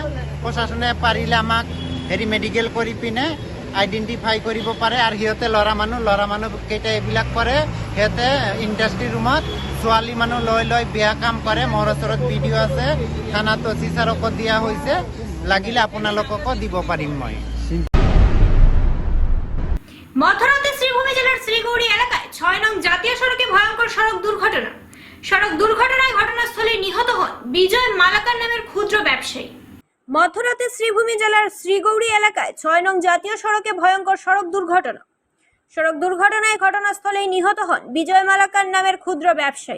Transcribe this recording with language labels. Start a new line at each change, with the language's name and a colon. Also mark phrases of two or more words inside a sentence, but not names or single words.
Assamese: প্ৰশাসনে পাৰিলে আমাক মেডিকেল কৰি পিনে আইডেণ্টিফাই কৰিব পাৰে। আৰু সিহঁতে ল'ৰা মানুহ কেইটা এইবিলাক কৰে। সিহঁতে ইণ্ডাষ্ট্ৰী ৰুমত ছোৱালী মানুহ লৈ বেয়া কাম কৰে। মোৰ ওচৰত ভিডিঅ' আছে, থানাত অচি ছাৰকো দিয়া হৈছে, লাগিলে আপোনালোককো দিব পাৰিম মই।
Bangla: মধ্যরাতে শ্রীভূমি জেলার শ্রীগৌরী এলাকায় 6 নং জাতীয় সড়কে ভয়ঙ্কর সড়ক দুর্ঘটনায় ঘটনাস্থলে নিহত হন বিজয় মালাকার নামের ক্ষুদ্র ব্যবসায়ী। মধ্যরাতে শ্রীভূমি জেলার শ্রীগৌরী এলাকায় 6 নং জাতীয় সড়কে ভয়ঙ্কর সড়ক দুর্ঘটনায় ঘটনাস্থলেই নিহত হন বিজয় মালাকার নামের ক্ষুদ্র ব্যবসায়ী।